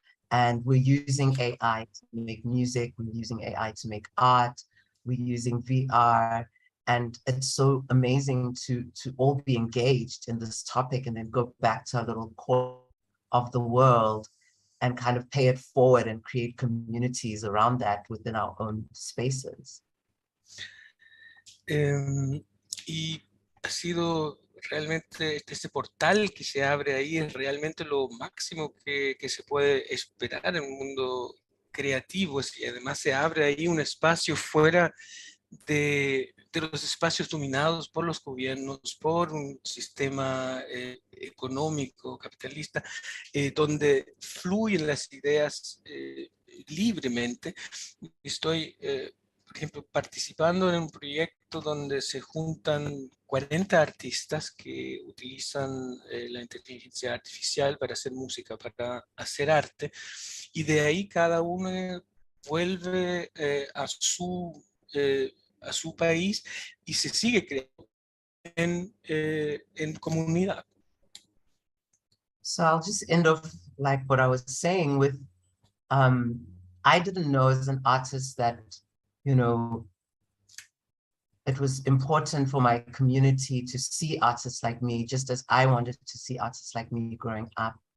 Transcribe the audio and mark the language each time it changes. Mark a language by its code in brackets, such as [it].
[en] And we're using AI to make music, we're using AI to make art, we're using VR. And it's so amazing to all be engaged in this topic and then go back to our little core of the world and kind of pay it forward and create communities around that within our own spaces. [es] Y ha sido realmente este portal que se abre ahí, es realmente lo máximo que se puede esperar en un mundo creativo, y además se abre ahí un espacio fuera de los espacios dominados por los gobiernos, por un sistema económico, capitalista, donde fluyen las ideas libremente. Estoy, por ejemplo, participando en un proyecto proyecto donde se juntan 40 artistas que utilizan la inteligencia artificial para hacer música, para hacer arte, y de ahí cada uno vuelve a su país y se sigue creando en comunidad. [en] So I'll just end off like what I was saying with, I didn't know as an artist that, you know, it was important for my community to see artists like me, just as I wanted to see artists like me growing up.